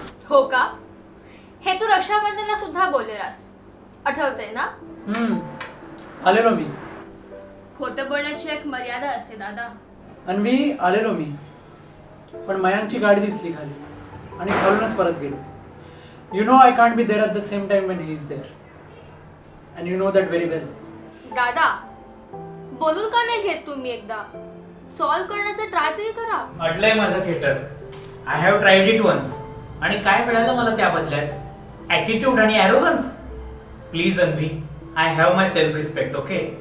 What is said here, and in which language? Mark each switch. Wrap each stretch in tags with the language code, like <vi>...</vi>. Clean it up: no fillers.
<mr>हो का? हे तू रक्षाबंधनला सुद्धा बोललेलास, आठवतंय ना? आलेलो मी. खोटं बोलण्याची एक मर्यादा असते दादा. अन्वी, आलेलो मी, पण मयांकची गाडी दिसली खाली आणि खालूनच परत गेलो.</mr> <en>You know I can't be there at the same time when he's there. And you know that very well.</en> <mr>दादा, बोलून का नाही घेत तुम्ही? एकदा सॉल्व करण्याचा ट्राय तरी करा. अडलंय माझं खेटर.</mr> <en>I have tried it once.</en> <mr>आणि काय मिळालं मला त्या बदल्यात?</mr> <en>Attitude आणि arrogance. Please Anvi, I have my self respect, okay?</en>